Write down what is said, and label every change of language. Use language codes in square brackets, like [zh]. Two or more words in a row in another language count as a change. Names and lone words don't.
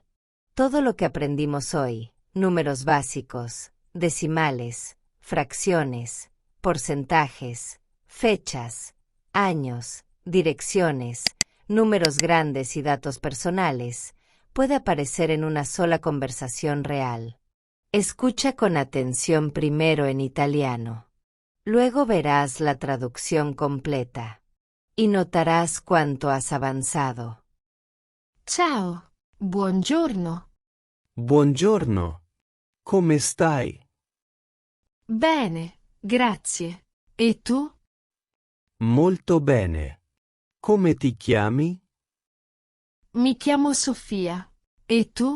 [es] Todo lo que aprendimos hoy, números básicos, decimales, fracciones, porcentajes, fechas, años, direcciones, números grandes y datos personales, puede aparecer en una sola conversación real. Escucha con atención primero en italiano. Luego verás la traducción completa. Y notarás cuánto has avanzado. [it] Ciao, buongiorno. Buongiorno. Come stai? Bene, grazie. E tu? Molto bene. Come ti chiami? Mi chiamo Sofia. E tu?